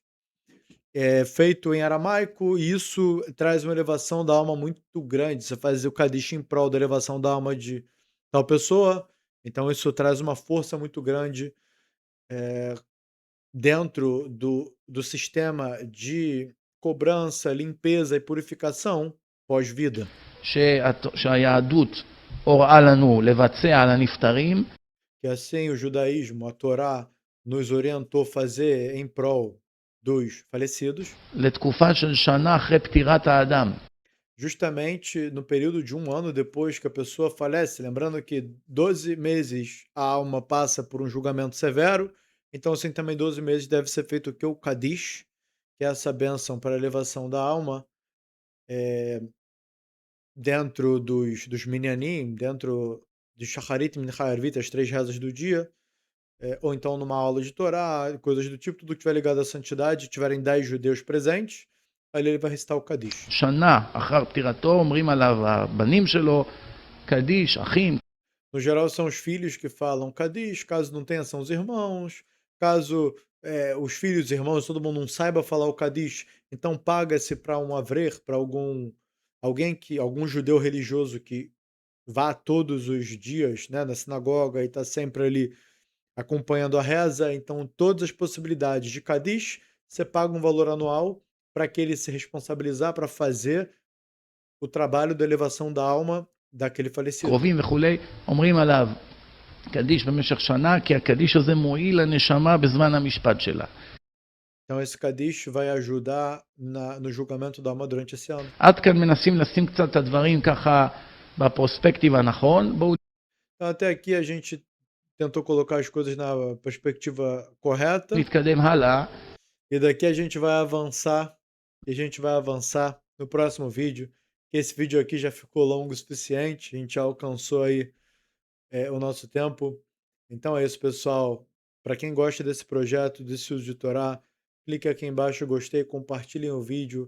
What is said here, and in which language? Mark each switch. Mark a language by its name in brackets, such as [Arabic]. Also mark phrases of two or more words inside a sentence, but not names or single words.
[Portuguese] É feito em aramaico e isso traz uma elevação da alma muito grande. Você faz o Kadish em prol da elevação da alma de tal pessoa, então isso traz uma força muito grande dentro do sistema de cobrança, limpeza e purificação pós-vida. [Hebrew] שהיהדות הוראה לנו לבצע על הנפטרים, [Portuguese] Que assim o judaísmo, a Torá, nos orientou a fazer em prol dos falecidos, [Hebrew] לתקופה של שנה אחרי פטירת האדם. [Portuguese] justamente no período de um ano depois que a pessoa falece. Lembrando que 12 meses a alma passa por um julgamento severo, então assim também 12 meses deve ser feito o que? O Kadish, que é essa bênção para a elevação da alma, dentro dos Minyanim, dentro de Shacharit, Mincha e Arvit, as 3 rezas do dia, ou então numa aula de Torá, coisas do tipo, tudo que tiver ligado à santidade, tiverem 10 judeus presentes, aí ele vai recitar o Kadish. [Hebrew] שנה אחר פטירתו אומרים עליו הבנים שלו, קדיש, אחים. [Portuguese] No geral, são os filhos que falam Kadish, caso não tenha, são os irmãos, caso os filhos, irmãos, todo mundo não saiba falar o Kadish, então paga-se para um avrer, para algum judeu religioso que vá todos os dias, né, na sinagoga e está sempre ali acompanhando a reza, então todas as possibilidades de Kadish, você paga um valor anual para que ele se responsabilizar para fazer o trabalho da elevação da alma daquele falecido. [Hebrew] קרובים וכולי, אומרים עליו קדיש במשך שנה, כי הקדיש הזה מועיל לנשמה בזמן המשפט שלה. [Portuguese] Então esse Kadish vai ajudar no julgamento da alma durante esse ano. [Hebrew] עד כאן מנסים לשים קצת את הדברים ככה בפרוספקטיב הנכון. בואו [Portuguese] Então até aqui a gente tentou colocar as coisas na perspectiva correta, [Hebrew] נתקדם הלאה. [Portuguese] e daqui a gente vai avançar, no próximo vídeo, que esse vídeo aqui já ficou longo o suficiente, a gente já alcançou aí o nosso tempo. Então é isso, pessoal. Para quem gosta desse projeto, desse uso de Torá, clique aqui embaixo, gostei, compartilhem o vídeo.